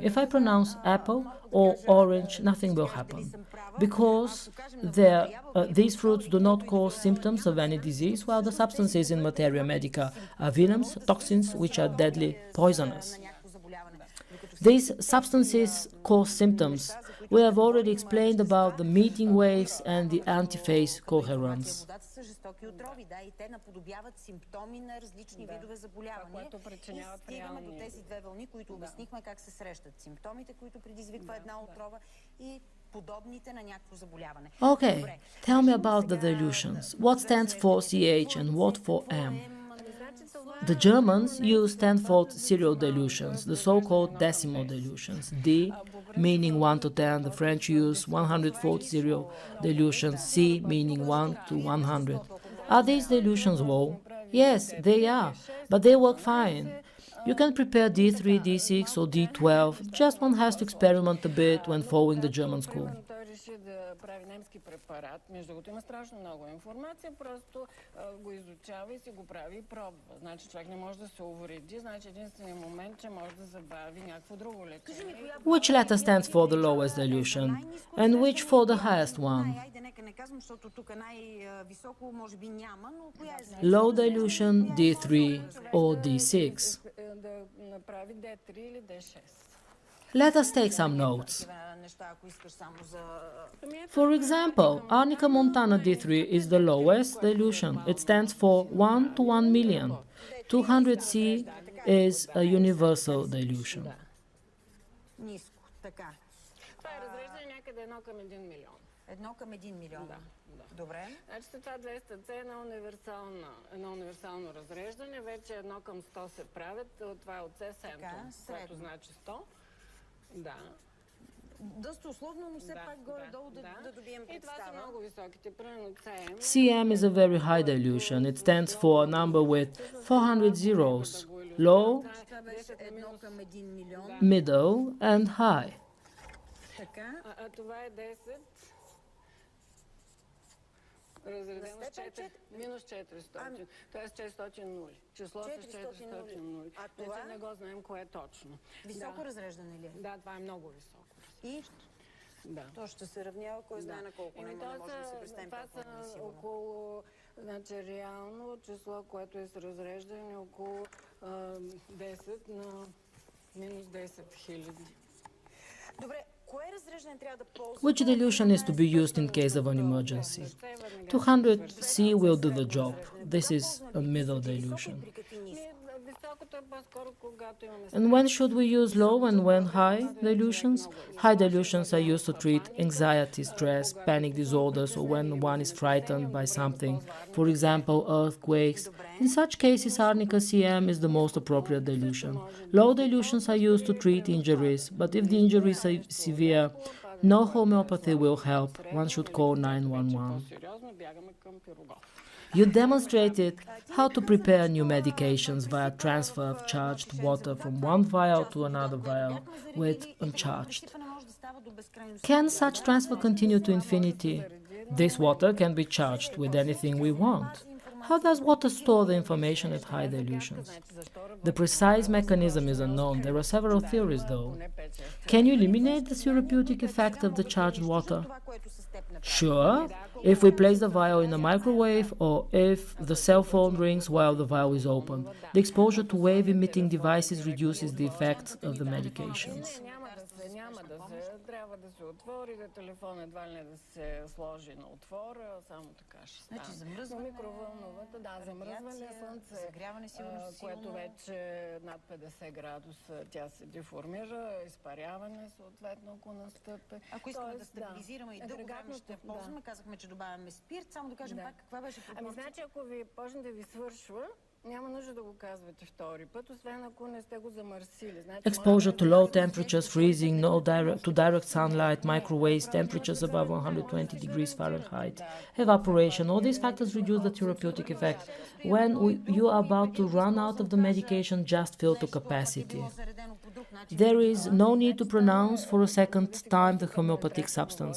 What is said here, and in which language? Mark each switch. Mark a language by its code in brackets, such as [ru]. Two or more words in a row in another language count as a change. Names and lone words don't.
[en] If I pronounce apple or orange, nothing will happen, because these fruits do not cause symptoms of any disease, while the substances in materia medica are venoms, toxins, which are deadly poisonous. These substances cause symptoms. We have already explained about the meeting waves and the antiphase coherence. [bg] Водата са жестоки отрови, да, и те наподобяват симптоми на различни видове заболявания. И стигаме до тези две вълни, които обяснихме как се срещат. Симптомите, които предизвиква една отрова и подобните на някакво заболяване. [en] Okay, tell me about the dilutions. What stands for CH and what for M? The Germans use tenfold serial dilutions, the so-called decimal dilutions. D, meaning 1 to 10. The French use 100-fold serial dilutions. C, meaning 1 to 100. Are these dilutions low? Yes, they are, but they work fine. You can prepare D3, D6 or D12. Just one has to experiment a bit when following the German school. [bg] Той реши да прави немски препарат. Между другото има страшно много информация, просто го изучава и си го прави и пробва. Значи човек не може да се увреди, значи единственият момент, че може да забави някакво друго лечение. [en] Which letter stands for the lowest dilution and which for the highest one? [bg] Айде, нека не казвам, защото тук най-високо може би няма, но коя е [en] Low dilution D3 or D6. [bg] Да направи D3 или D6. [en] Let us take some notes. [bg] неща, ако искаш само за... [en] For example, Arnica montana D3 is the lowest dilution. It stands for 1 to 1 million. 200C is a universal dilution. [bg] Ниско, така. Това е разреждане някъде 1 към 1 милион. 1 към 1 милион. Да. Добре. Значи това 200C е едно универсално разреждане. Вече 1 към 100 се правят. Това е от C7, което значи 100. Да. Доста условно, но все пак горе-долу да добием представа. И това са много високите. Примерно CM. [en] CM is a very high dilution. It stands for a number with 400 zeros. Low, [bg] Това беше 1 към 1 милион. [en] middle, and high. [bg] Така. А това е 10. Разредено с 4, минус 400, т.е. 400 нули. Число с 400 нули. А това? Вече не го знаем кое е точно. Високо разреждане ли е? Да, това е много високо. И? Да. То ще се равнява кой знае на колко. Не можем да се представим това какво е са сигурно. около, значи реално число, което е с разреждане около 10 на минус 10 хиляди. Добре, кое разреждане трябва да ползваме? [en] Which dilution is to be used in case of an emergency? 200C will do the job. This is a middle dilution. [bg] При какви ниски? Високото е по-скоро, когато имаме [en] And when should we use low and when high dilutions? High dilutions are used to treat anxiety, stress, panic disorders, or when one is frightened by something, for example, earthquakes. In such cases, Arnica CM is the most appropriate dilution. Low dilutions are used to treat injuries, but if the injuries are severe, no homeopathy will help. One should call 911. [bg] сериозно, бягаме към пирогов. [en] You demonstrated how to prepare new medications via transfer of charged water from one vial to another vial with uncharged. Can such transfer continue to infinity? This water can be charged with anything we want. How does water store the information at high dilutions? The precise mechanism is unknown. There are several theories, though. Can you eliminate the therapeutic effect of the charged water? Sure, if we place the vial in a microwave or if the cell phone rings while the vial is open. The exposure to wave-emitting devices reduces the effects of the medications. [bg] Няма да се, трябва да се отвори, да телефон едва ли не да се сложи на отвора, само така ще стане. Значи замръзване, микровълновата, да, замръзване, слънце, загряване сигурно, което вече над 50 градуса тя се деформира, изпаряване съответно, ако настъпи. Ако искаме да стабилизираме и дълго време ще ползваме, казахме, че добавяме спирт, само да кажем пак каква беше пропорция. Ами значи, ако ви почне да ви свършва, няма нужда да го казвате втори път, освен ако не сте го замърсили. [en] Exposure to low temperatures, freezing, to direct sunlight, microwaves, temperatures above 120 degrees Fahrenheit, evaporation, all these factors reduce the therapeutic effect. When you are about to run out of the medication, just fill to capacity. There is no need to pronounce for a second time the homeopathic substance.